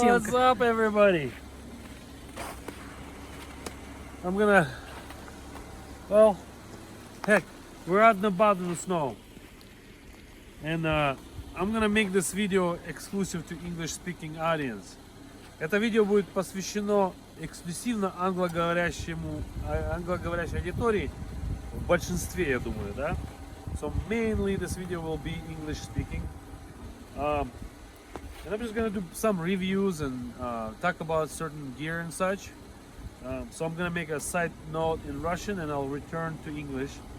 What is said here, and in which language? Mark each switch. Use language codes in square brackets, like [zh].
[ru] съемка. [en] up, everybody? I'm gonna, well, heck, we're out and about in the snow. And I'm gonna make this video exclusive to English-speaking audience. [ru] Это видео будет посвящено эксклюзивно англоговорящей аудитории в большинстве, я думаю, да? [en] So mainly this video will be English-speaking. And I'm just gonna do some reviews and talk about certain gear and such. So I'm gonna make a side note in Russian and I'll return to English.